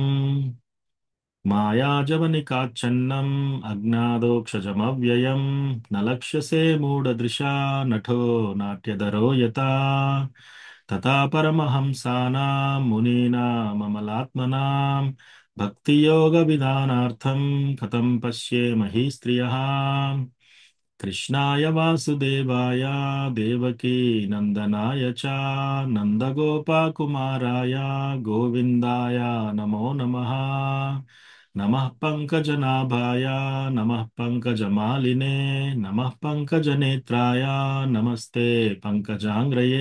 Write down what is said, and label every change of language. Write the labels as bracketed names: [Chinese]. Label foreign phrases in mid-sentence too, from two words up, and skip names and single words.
[Sanskrit] మాయాజవనికాచ్ఛన్నం అజ్ఞాదోక్షజమవ్యయం న లక్ష్యసే మూఢదృశా నఠో నాట్యధరో యతా తథా పరమహంసానాం మునీనాం అమలాత్మనాం భక్తియోగ విధానార్థం కథం పశ్యేమహి స్త్రియः कृष्णाय वासुदेवाय देवकी नंदनाय च नंदगोपकुमाराय गोविन्दाय नमो नमः। नमः पंकजनाभाय नमः पंकजमालिने नमः पंकजनेत्राय नमस्ते पंकजांग्रये।